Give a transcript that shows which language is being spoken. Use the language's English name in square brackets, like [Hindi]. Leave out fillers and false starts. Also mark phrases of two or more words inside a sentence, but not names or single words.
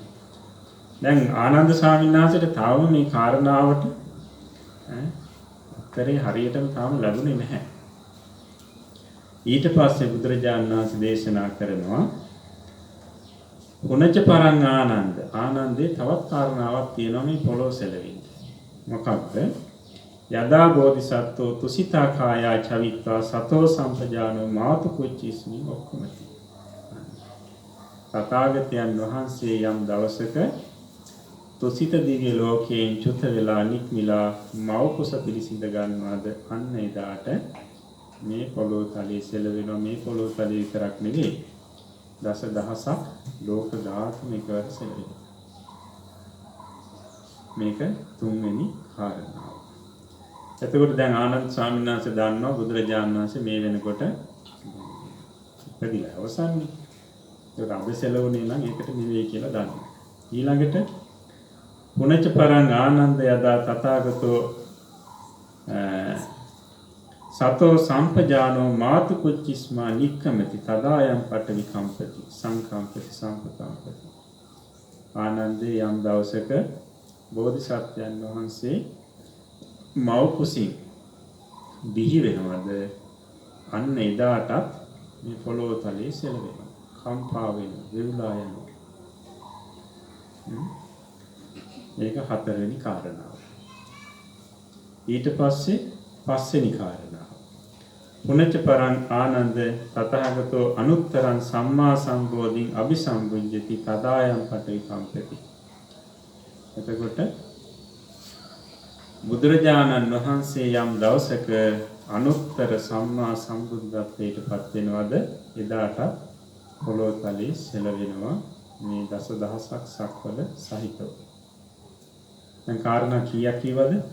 [Sinhala] දැන් ආනන්ද ස්වාමීන් වහන්සේට තාම මේ කාරණාවට උත්තරේ හරියටම තාම ලැබුණේ නැහැ. ඊට පස්සේ බුදුරජාණන් වහන්සේ දේශනා කරනවා [Pali] උනච්ච පරං ආනන්ද. [Sinhala] ආනන්දේ තවත් කාරණාවක් තියෙනවා මේ පොළොව සැලෙවින්න. මොකක්ද? [Pali] යදා බෝධිසත්වෝ තුසිතා කායා චවිත්වා සතෝ සම්පජානෝ මාතු කුච්චිස්මි ඔක්කොමති. [Sinhala] තථාගතයන් වහන්සේ යම් දවසක තුසිත දිව්‍ය ලෝකයෙන් චුත වෙලා නික්මිලා මව කුස පිළිසිඳ ගන්නවාද අන්න එදාට මේ පොළොව තලයේ සෙලවෙනවා. මේ පොළොව තලයේ විතරක් නෙවෙයි දස දහසක් ලෝක ධාතු මේකවර සෙලවෙනවා. මේක තුන්වෙනි කාරණාව. එතකොට දැන් ආනන්ද ස්වාමීන් වහන්සේ දන්නවා බුදුරජාණන් වහන්සේ මේ වෙනකොට ඉපදිලා අවසන්නේ. ඒක අබසෙලවුනේ නම් ඒකට නෙවෙයි කියලා දන්නවා. [Pali] ඊළඟට පුනච්ච පරං ආනන්ද යදා තථාගතෝ සතෝ සම්පජානෝ මාතු කුච්චිස්මා නික්කමති තදායම් පඨවි කම්පති සංකම්පති සම්පතම්පති. [Sinhala] ආනන්දේ යම් දවසක බෝධිසත්වයන් වහන්සේ මව් කුසින් බිහි වෙනවද අන්න එදාටත් මේ පොළොව තලයේ සෙලවෙනවා. කම්පා වෙනවා. වෙවුලා යනවා. මේක හතරවෙනි කාරණාව. ඊට පස්සේ පස්වෙනි කාරණාව. [Pali] පුනච්ච පරං ආනන්ද තථාගතෝ අනුත්තරං සම්මා සම්බෝධින් අபிසම්බුද්ධති තදායම් පඨවි කම්පති. [Sinhala] එතකොට බුදුරජාණන් වහන්සේ යම් දවසක අනුත්තර සම්මා සම්බුද්ධත්වයට පත් වෙනවද එදාට පොළොව තලයේ සෙලවෙනවා. මේ දස දහසක් සක්වල සහිතව. දැන් කාරණා කීයක් කියවද?